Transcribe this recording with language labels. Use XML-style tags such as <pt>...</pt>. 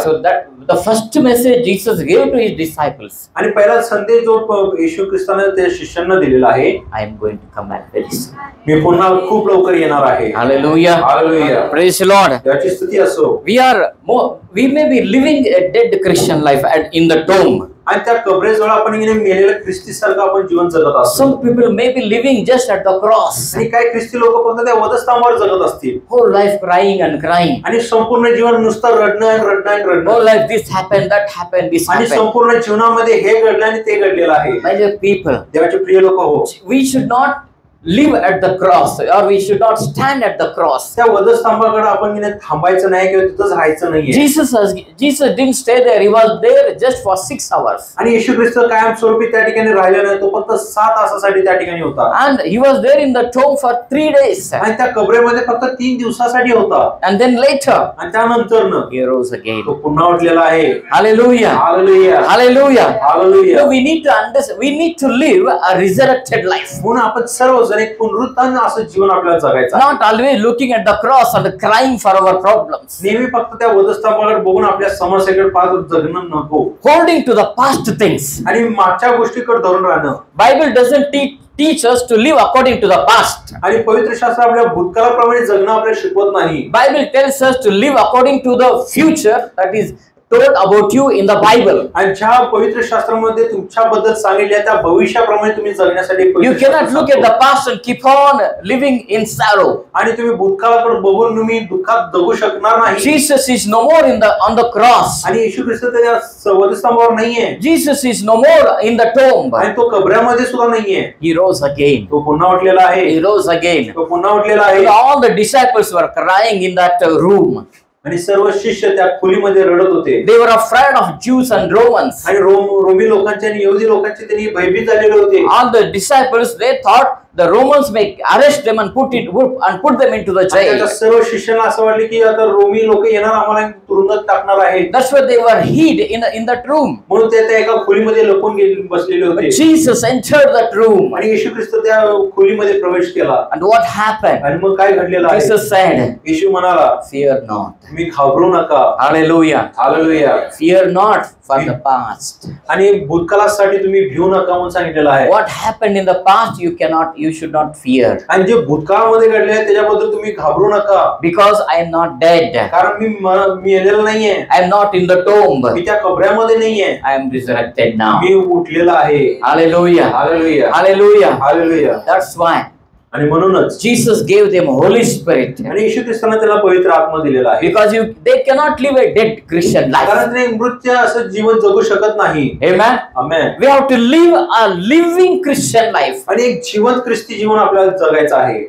<en>So that the first message Jesus gave to his disciples.</en> <mr>आणि पहिला संदेश जो येशू ख्रिस्ताने त्या शिष्यांना दिलेला आहे,</mr> <en>I am going to come back very soon.</en> <mr>मी पुन्हा खूप लवकर येणार आहे.</mr> <en>Hallelujah.</en> <mr>Hallelujah.</mr> <en>Praise the Lord.</en> <mr>याची स्तुती असो.</mr> <en>We may be living a dead Christian life in the tomb.</en> <mr>आणि त्या कबरेजवळ आपण मेलेल्या ख्रिस्तीसारखं आपण जीवन जगत असतो.</mr> <en>Some people may be living just at the cross.</en> <mr>आणि काही ख्रिस्ती लोक फक्त त्या वधस्तंभावर जगत असतील.</mr> <en>Whole life crying and crying.</en> <mr>आणि संपूर्ण जीवन नुसतं रडणं.</mr> <en>Whole life this happened, that happened, this</en> <mr>आणि</mr> <en>happened.</en> <mr>संपूर्ण जीवनामध्ये हे घडलं आणि ते घडलेलं आहे.</mr> <en>My dear people,</en> <mr>देवाचे प्रिय लोक हो,</mr> <en>we should not live at the cross, or we should not stand at the cross.</en> <mr>त्या वधस्तंभाकडे आपण थांबायचं नाही किंवा तिथंच राहायचं नाहीये.</mr> <en>Jesus didn't stay there. He was there just for 6 hours.</en> <mr>आणि येशू ख्रिस्त कायमस्वरूपी त्या ठिकाणी राहिला नाही. तो फक्त 7 तासासाठी त्या ठिकाणी होता.</mr> <en>And he was there in the tomb for 3 days.</en> <mr>आणि त्या कबरेमध्ये फक्त 3 दिवसासाठी होता.</mr> <en>And then later,</en> <mr>आणि त्यानंतर</mr> <en>he rose again.</en> <mr>तो पुन्हा उठलेला आहे.</mr> <en>Hallelujah.</en> <mr>Hallelujah.</mr> <en>Hallelujah.</en> <mr>Hallelujah.</mr> <en>So we need to understand. We need to live a resurrected life.</en> <mr>म्हणून आपण सर्वजण एक पुनरुत्थान असं जीवन आपल्याला जगायचं.</mr> <en>Not always looking at the cross and crying for our problems.</en> <mr>नेहमी फक्त त्या वधस्तंभाकडे बघून आपल्या समस्येकडे पाहत जगणं नको.</mr> <en>Holding to the past things.</en> <mr>आणि मागच्या गोष्टीकडे धरून राहणं.</mr> <en>Bible doesn't teach us to live according to the past.</en> <mr>आणि पवित्र शास्त्र आपल्या भूतकाळाप्रमाणे जगणं आपल्याला शिकवत नाही.</mr> <en>Bible tells us to live according to the future, that is told about you in the Bible.</en> <mr>आणि ज्या पवित्र शास्त्रामध्ये तुमच्याबद्दल सांगितले त्या भविष्याप्रमाणे तुम्ही जगण्यासाठी</mr> <en>You cannot look at the past and keep on living in sorrow.</en> <mr>आणि तुम्ही भूतकाळाकडे बघून तुम्ही दुःखात जगू शकणार नाही.</mr> <en>Jesus is no more on the cross.</en> <mr>आणि येशू ख्रिस्त त्या वधस्तंभावर नाहीये.</mr> <en>Jesus is no more in the tomb.</en> <mr>आणि तो कबरामध्ये सुद्धा नाहीये.</mr> <en>He rose again.</en> <mr>तो पुन्हा उठलेला आहे.</mr> <en>He rose again.</en> <mr>तो पुन्हा उठलेला आहे.</mr> <en>All the disciples were crying in that room.</en> <mr>आणि सर्व शिष्य त्या खोलीमध्ये रडत होते.</mr> <en>They were afraid of Jews and Romans.</en> <mr>आणि रोमी लोकांचे आणि यहुदी लोकांचे त्यांनी भयभीत झालेले होते.</mr> <en>All the disciples, they thought the Romans may arrest them and put them into the jail.</en> <mr>त्या सर्व शिष्यांना असं वाटले की आता रोमी लोक येणार आम्हाला तुरुंगात टाकणार आहेत.</mr> <en>That's why they were hid in that room.</en> <mr>म्हणून ते त्या एका खोलीमध्ये लपून बसलेले होते.</mr> <en>But Jesus entered that room.</en> <mr>आणि येशू ख्रिस्त त्या खोलीमध्ये प्रवेश केला.</mr> <en>And what happened?</en> <mr>आणि मग काय घडलेलं आहे?</mr> <en>Jesus said,</en> <mr>येशू म्हणाला,</mr> <en>fear not.</en> <mr>तुम्ही घाबरू नका.</mr> <en>Hallelujah.</en> <mr>Hallelujah.</mr> <en>Fear not for the past.</en> <mr>आणि भूतकाळासाठी तुम्ही भिऊ नका म्हणून सांगितलेलं आहे.</mr> <en>What happened in the past you should not fear.</en> <mr>आणि जे भूतकाळामध्ये घडले आहे त्याच्याबद्दल तुम्ही घाबरू नका.</mr> <en>Because I am not dead.</en> <mr>कारण मी मेलेलो नाहीये.</mr> <en>I am not in the tomb.</en> <mr>मी त्या कबरामध्ये नाहीये.</mr> <en>I am resurrected now.</en> <mr>मी उठलेला आहे.</mr> <en>Hallelujah.</en> <mr>Hallelujah.</mr> <en>Hallelujah.</en> <mr>Hallelujah.</mr> <en>That's why</en> <mr>आणि म्हणूनच</mr> <en>Jesus gave them Holy Spirit.</en> <mr>आणि येशू ख्रिस्ताने त्याला पवित्र आत्मा दिलेला आहे.</mr> <en>Because they cannot live a dead Christian life.</en> <mr>कारण ते मृत असं जीवन जगू शकत नाही.</mr> <en>Amen.</en> <mr>Amen.</mr> <en>We have to live a living Christian life.</en> <mr>आणि एक जिवंत ख्रिस्ती जीवन आपल्याला जगायचं आहे.</mr>